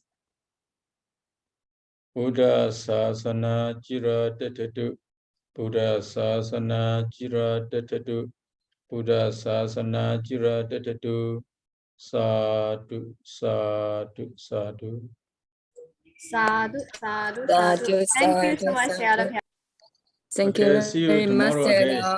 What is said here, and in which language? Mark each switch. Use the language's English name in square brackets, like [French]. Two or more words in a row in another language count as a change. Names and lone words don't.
[Pali] Buddha Sasana Jira Detetu. Buddha Sasana Jira Detetu. Buddha Sasana Jira Detetu. Sadhu, sadhu, sadhu. Sadhu, sadhu, sadhu. [English] Thank you so much, Sayadaw. Thank Okay, you see you very much, tomorrow again. Sayadaw.